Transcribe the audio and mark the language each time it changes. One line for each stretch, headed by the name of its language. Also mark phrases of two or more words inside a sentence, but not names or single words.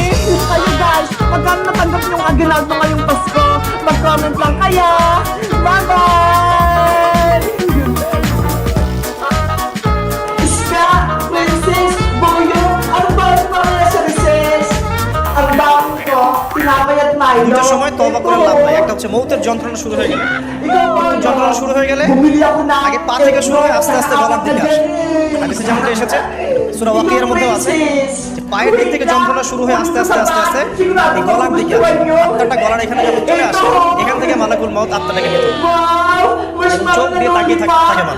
Filipino: Kayo guys, magkano natanggap yung aginaldo ngayong Pasko? Mag-comment lang kaya! Bye-bye! Iska, Princess, Boyo, ano ba ang mga sa recess? Ang dami ko, tinapay at Milo.
Bangla: দুটার সময় তওবা করে লাভ নাই। একটা হচ্ছে মৌতের যন্ত্রণা শুরু হয়ে গেলে, যন্ত্রণা শুরু হয়ে গেলে আগে পা থেকে শুরু হয়, আস্তে আস্তে গলার দিকে আসে। হাদিসে যেমনটা এসেছে সূরা ওয়াকিয়ার মধ্যেও আছে যে পায়ের দিক থেকে যন্ত্রণা শুরু হয়ে আস্তে আস্তে আস্তে আস্তে এই গলার দিকে আসে। আত্মাটা গলার এখানে যখন চলে আসে, এখান থেকে
Arabic: ملك الموت
Bangla: আত্মাটাকে নিতে চোখ দিয়ে তাকিয়ে থাকে মানুষ।